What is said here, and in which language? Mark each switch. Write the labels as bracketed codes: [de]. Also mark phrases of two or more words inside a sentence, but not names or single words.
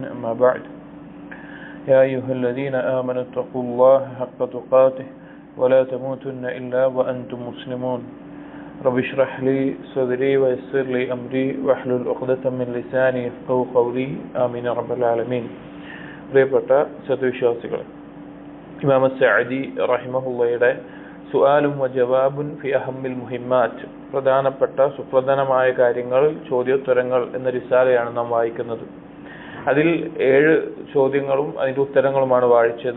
[ar] أما بعد. يا أيها الذين آمنوا اتقوا الله حق تقاته ولا تموتن إلا وأنتم مسلمون. رب اشرح لي صدري ويسر لي أمري واحلل عقدة من لساني يفقهوا قولي. آمين يا رب العالمين. [ml] പ്രിയപ്പെട്ട സത്വിശ്വാസികളെ, ഇമാം സഅദി റഹിമഹുള്ളയുടെ സുആലും വജവാബുൻ ഫി അഹമ്മിൽ മുഹിമ്മാറ്റ്, പ്രധാനപ്പെട്ട സുപ്രധാനമായ കാര്യങ്ങൾ ചോദ്യോത്തരങ്ങൾ എന്ന റിസാലയാണ് നാം വായിക്കുന്നത്. അതിൽ 7 ചോദ്യങ്ങളും അതിന്റെ ഉത്തരങ്ങളുമാണ് വായിച്ചത്.